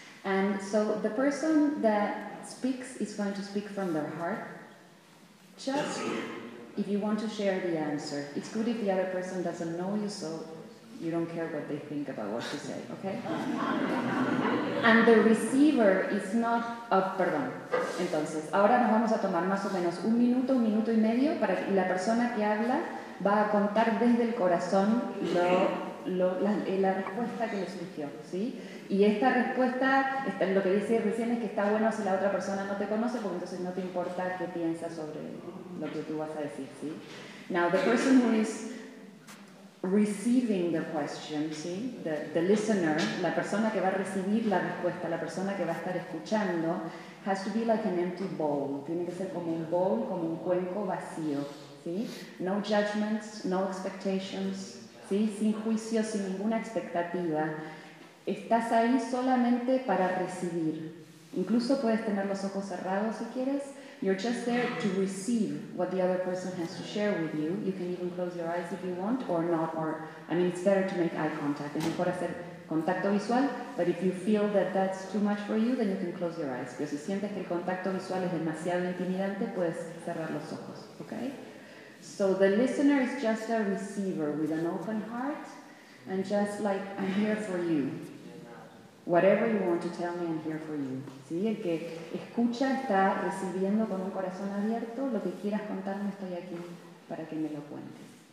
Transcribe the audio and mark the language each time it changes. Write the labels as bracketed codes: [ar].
[en] And so the person that speaks is going to speak from their heart. Just if you want to share the answer. It's good if the other person doesn't know you, so you don't care what they think about what you say, okay? And the receiver is not... [es] Oh, perdón. Entonces, ahora nos vamos a tomar más o menos un minuto y medio, para que la persona que habla va a contar desde el corazón la respuesta que le surgió, ¿sí? Y esta respuesta, lo que dice recién es que está bueno si la otra persona no te conoce, porque entonces no te importa qué piensa sobre lo que tú vas a decir, ¿sí? [en] Now, the person who is receiving the question, [es] ¿sí? [en] The listener, [es] la persona que va a recibir la respuesta, la persona que va a estar escuchando, [en] has to be like an empty bowl. [es] Tiene que ser como un bowl, como un cuenco vacío, ¿sí? [en] No judgments, no expectations, [es] ¿sí? Sin juicio, sin ninguna expectativa. Estás ahí solamente para recibir. Incluso puedes tener los ojos cerrados si quieres. [en] You're just there to receive what the other person has to share with you. You can even close your eyes if you want, or not, or, I mean, it's better to make eye contact. [es] Es mejor hacer contacto visual, [en] but if you feel that that's too much for you, then you can close your eyes. [es] Pero si sientes que el contacto visual es demasiado intimidante, puedes cerrar los ojos, okay? [en] So the listener is just a receiver with an open heart, and just like, I'm here for you. Whatever you want to tell me, I'm here for you. [es] ¿Sí? El que escucha está recibiendo con un corazón abierto. Lo que quieras contarme, estoy aquí para que me lo cuentes.